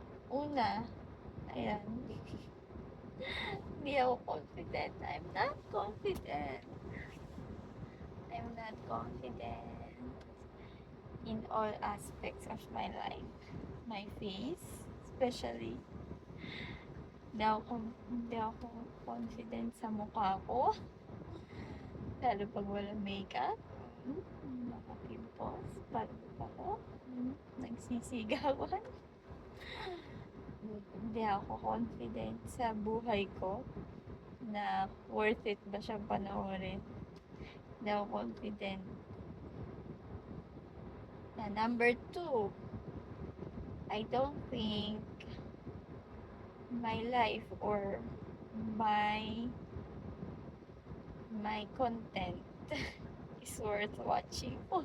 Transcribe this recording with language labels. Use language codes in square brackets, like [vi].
[tl] Una, ayan, hindi ako confident. [en] I'm not confident. I'm not confident in all aspects of my life. My face, especially. [tl] Hindi ako confident sa mukha ko. Lalo pag walang makeup. Mga pimples. Pagod ako. Nagsisigawan. Hindi ako confident sa buhay ko na [en] worth it [tl] ba siyang panoorin. Hindi ako confident. [en] Na number 2, I don't think my life or my content is worth watching.